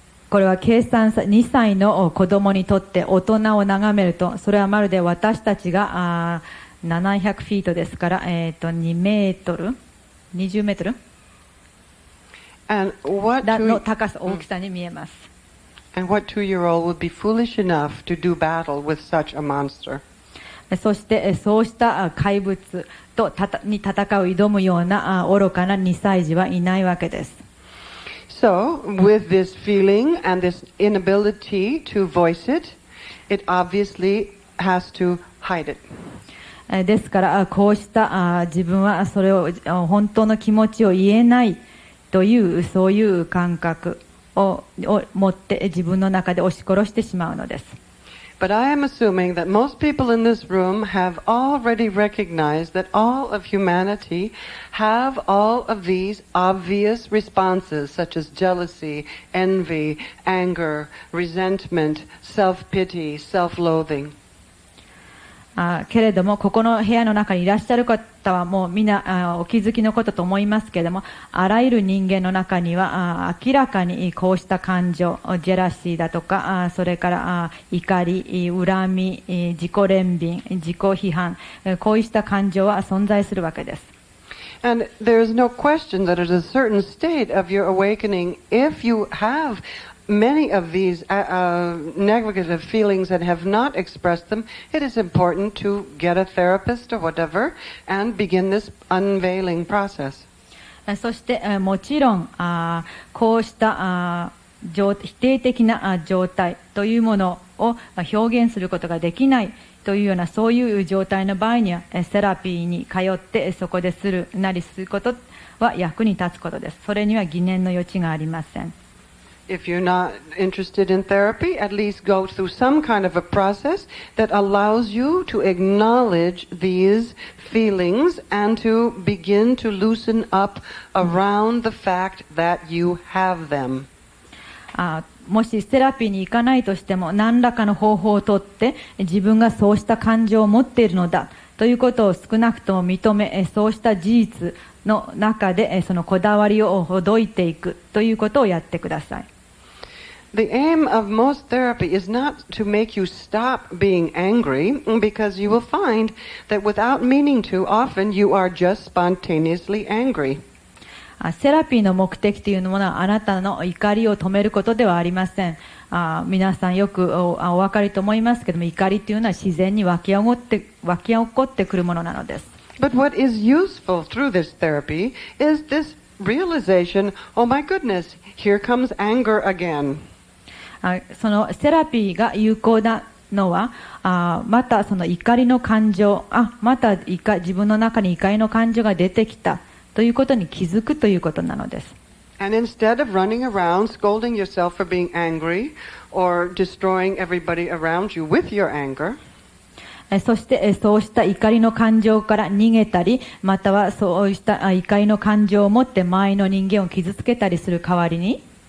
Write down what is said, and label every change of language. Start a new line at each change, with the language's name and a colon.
Japanese: これは計算さ、2歳の子供にとって大人を眺めると、それはまるで私たちが700フィートですから、2メートル、20メートル
English: And what
Japanese: の高さ、大きさに見えます。
English: And what 2-year-old would be foolish enough to do battle with such a monster?
Japanese: そしてそうした怪物に戦う挑むような愚かな2歳児はいないわけです。
English: So, with this feeling and this inability to voice it, it obviously has to hide it.
Japanese: ですからこうした自分はそれを本当の気持ちを言えないというそういう感覚を持って自分の中で押し殺してしまうのです。
English: But I am assuming that most people in this room have already recognized that all of humanity have all of these obvious responses, such as jealousy, envy, anger, resentment, self-pity, self-loathing.
Japanese: けれどもここの部屋の中にいらっしゃる方はもうみんなお気づきのことと思いますけれども、あらゆる人間の中には明らかにこうした感情、ジェラシーだとかそれから怒り、恨み、自己憐憫、自己批判、こうした感情は存在するわけです。
English: And there is no question that at a certain state of your awakening, if you have many of these negative feelings and have not expressed them, it is important to get a therapist or whatever and begin this unveiling process.
Japanese: そしてもちろんこうした否定的な状態というものを表現することができないというようなそういう状態の場合にはセラピーに通ってそこですることは役に立つことです。それには疑念の余地がありません。
English: If you're not interested in therapy, at least go through some kind of a process that allows you to acknowledge these feelings and to begin to loosen up around the fact that you have them.
Japanese: もしセラピーに行かないとしても何らかの方法をとって自分がそうした感情を持っているのだということを少なくとも認め、そうした事実の中でそのこだわりをほどいていくということをやってください。
English: The aim of most therapy is not to make you stop being angry, because you will find that without meaning to, often you are just spontaneously angry.
Japanese: セラピーの目的というものはあなたの怒りを止めることではありません。皆さんよくお分かりと思いますけども、怒りというのは自然に湧き起こってくるものなのです。
English: But what is useful through this therapy is this realization, oh my goodness, here comes anger again.
Japanese: そのセラピーが有効なのはまたその怒りの感情、また自分の中に怒りの感情が出てきたということに気づくということなのです。
English: And instead of running around scolding yourself for being angry or destroying everybody around you with your anger,
Japanese: そしてそうした怒りの感情から逃げたり、またはそうした怒りの感情を持って周りの人間を傷つけたりする代わりに、